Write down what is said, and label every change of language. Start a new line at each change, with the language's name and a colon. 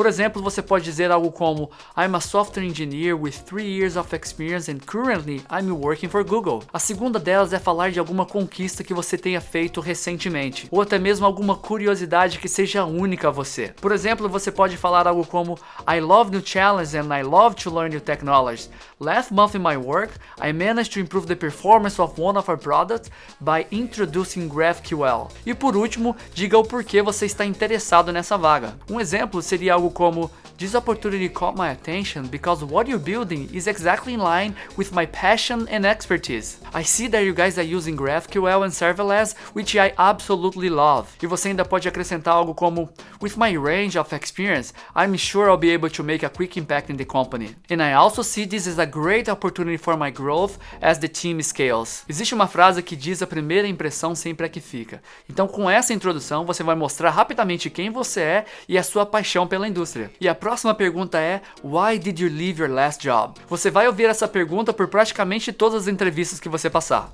Portuguese: Por exemplo, você pode dizer algo como
English: I'm a software engineer with 3 years of experience and currently I'm working for Google.
Portuguese: A segunda delas é falar de alguma conquista que você tenha feito recentemente, ou até mesmo alguma curiosidade que seja única a você. Por exemplo, você pode falar algo como
English: I love new challenges and I love to learn new technologies. Last month in my work, I managed to improve the performance of one of our products by introducing GraphQL.
Portuguese: E por último, diga o porquê você está interessado nessa vaga. Um exemplo seria algo como
English: This opportunity caught my attention because what you're building is exactly in line with my passion and expertise. I see that you guys are using GraphQL and serverless, which I absolutely love.
Portuguese: E você ainda pode acrescentar algo como
English: With my range of experience, I'm sure I'll be able to make a quick impact in the company. And I also see this as a great opportunity for my growth as the team scales.
Portuguese: Existe uma frase que diz a primeira impressão sempre é que fica. Então com essa introdução você vai mostrar rapidamente quem você é e a sua paixão pela indústria. E a próxima pergunta é
English: Why did you leave your last job?
Portuguese: Você vai ouvir essa pergunta por praticamente todas as entrevistas que você passar.